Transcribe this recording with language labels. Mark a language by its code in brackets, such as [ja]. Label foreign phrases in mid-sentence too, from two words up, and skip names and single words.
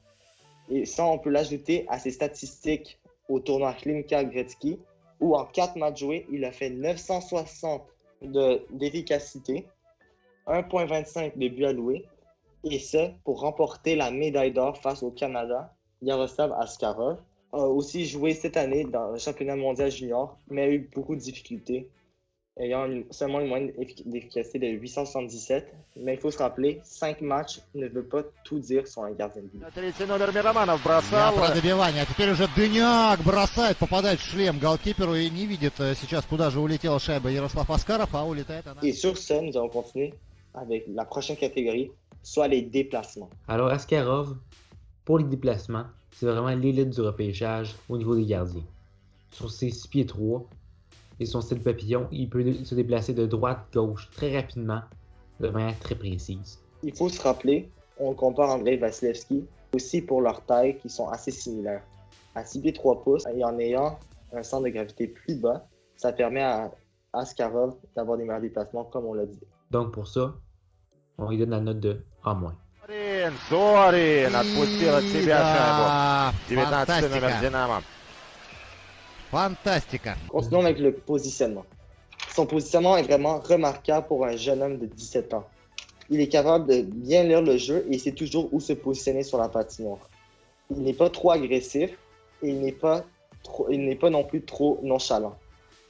[fr] Et ça, on peut l'ajouter à ses statistiques au tournoi Hlinka Gretzky, où en 4 matchs joués, il a fait 960 d'efficacité, 1.25 de buts alloués, et ça pour remporter la médaille d'or face au Canada. Yaroslav Askarov a aussi joué cette année dans le championnat mondial junior, mais a eu beaucoup de difficultés, ayant seulement une moyenne d'efficacité de 877. Mais il faut se rappeler, 5 matchs ne veut pas tout dire sur un gardien de but. [ru] 30 номер Мироманов бросал. Про добивание. А теперь уже Дыняк бросает, попадает в шлем голкиперу и не видит сейчас, куда же улетела шайба Ярослав Аскаров, а улетает она. [fr] Et sur ce, nous allons continuer avec la prochaine catégorie, soit les déplacements. Alors, Askarov, pour les déplacements, c'est vraiment l'élite du repêchage au niveau des gardiens. Sur ses 6 pieds 3 et son style papillon, il peut se déplacer de droite-gauche très rapidement, de manière très précise. Il faut se rappeler, on compare Andrei Vasilevskiy aussi pour leur taille qui sont assez similaires. À 6 pieds 3 pouces et en ayant un centre de gravité plus bas, ça permet à Askarov d'avoir des meilleurs déplacements comme on l'a dit. Donc pour ça, on lui donne la note de A-. [ru] Зорин отпустил от себя шайбу. 19 номер фантастика. Динамо. Фантастика. [fr] Continuons avec le positionnement. Son positionnement est vraiment remarquable pour un jeune homme de 17 ans. Il est capable de bien lire le jeu et il sait toujours où se positionner sur la patinoire. Il n'est pas trop agressif et il n'est pas non plus trop nonchalant.